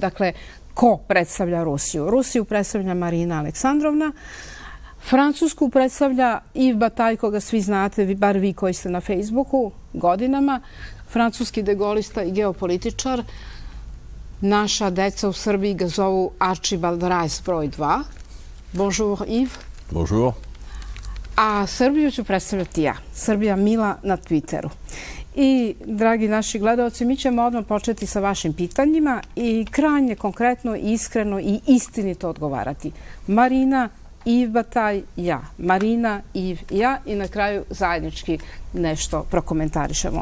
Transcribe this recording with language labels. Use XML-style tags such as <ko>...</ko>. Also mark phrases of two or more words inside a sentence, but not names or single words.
<sr>Dakle, ko predstavlja Rusiju? Rusiju predstavlja Marina Aleksandrovna, Francusku predstavlja Yves Bataille, koga svi znate, bar vi koji ste na Facebooku godinama, francuski degolista i geopolitičar. Naša deca u Srbiji ga zovu Archibald Rice broj 2.</sr> <fr>Bonjour Yves. Bonjour.</fr> <sr>A Srbiju ću predstavljati ja. Srbija Mila na Twitteru. I, dragi naši gledalci, mi ćemo odmah početi sa vašim pitanjima i krajnje konkretno, iskreno i istinito odgovarati. Marina, Yves Bataille, ja. Marina, Yves, ja i na kraju zajednički nešto prokomentarišemo.</sr>